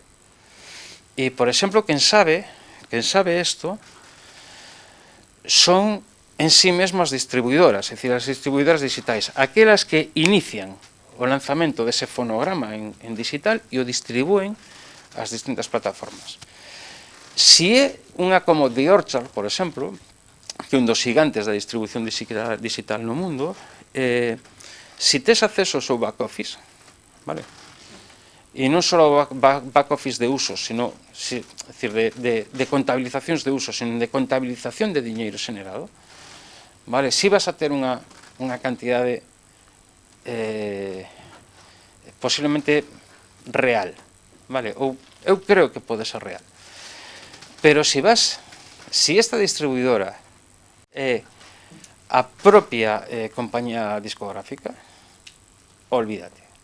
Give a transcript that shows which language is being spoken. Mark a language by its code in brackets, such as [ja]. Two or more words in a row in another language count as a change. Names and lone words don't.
[gl] E, por exemplo, quen sabe isto son en sí mesmas distribuidoras, é dicir, as distribuidoras digitais, aquelas que inician o lanzamento dese fonograma en digital e o distribúen ás distintas plataformas. Si é unha como The Orchard, por exemplo, que é un dos gigantes da distribución digital no mundo, si tes acceso ao seu [en] back office, [gl] vale? E non só ao [en] back office [gl] de usos, sino, é dicir, de contabilizacións de usos, sino de contabilización de diñeiro xenerado, vale? Si vas a ter unha cantidade posiblemente real, vale? Ou eu creo que pode ser real. Pero si esta distribuidora é a propia compañía discográfica, olvídate.